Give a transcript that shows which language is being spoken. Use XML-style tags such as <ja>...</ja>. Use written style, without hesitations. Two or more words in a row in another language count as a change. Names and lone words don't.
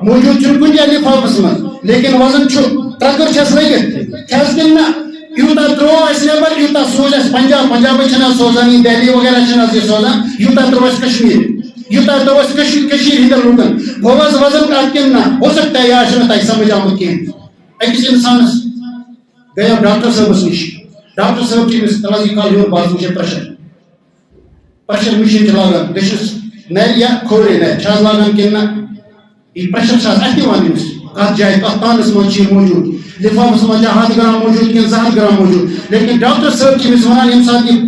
<ks>موجود چھُنہٕ کُنہِ جایہِ لِفافس منٛز لیکن وزن چھُ ٹرکر چھس لٔگِتھ چھِ حظ کِنہٕ نہ یوٗتاہ ترٛوو اَسہِ نٮ۪بر یوٗتاہ سوز اَسہِ پنجابٕے چھِنہٕ حظ سوزان یہِ دہلی وغیرہ چھِنہٕ حظ یہِ سوزان یوٗتاہ ترٛوو اَسہِ کشمیٖر یوٗتاہ ترٛوو اَسہِ کٔشیٖرِ ہٕنٛدٮ۪ن لُکن گوٚو حظ وزن کَتھ کِنہٕ نہ</ks> <ur>ہو سکتا ہے</ur> <ks>یہِ آسہِ نہٕ تۄہہِ سمجھ آمُت کینٛہہ أکِس اِنسانس گٔیو ڈاکٹر صٲبس نِش ڈاکٹر صٲب چھِ أمِس تَلہٕ یہِ کال ہیوٚر باسان چھِ پریشر مِشیٖن چھِ لاگان دٔچھِس نرِ یا کھوورِ نرِ چھِ حظ لاگان کِنہٕ نہ یہِ پریشر چھِ حظ اَتھِ دِوان أمِس کَتھ جایہِ کَتھ تانس منٛز چھِ یہِ موجود لِفافس منٛز چھا 100 گرام موجود کِنہٕ 200 گرام موجود لیکن ڈاکٹر صٲب چھِ أمِس وَنان ییٚمہِ ساتہٕ یہِ</ks>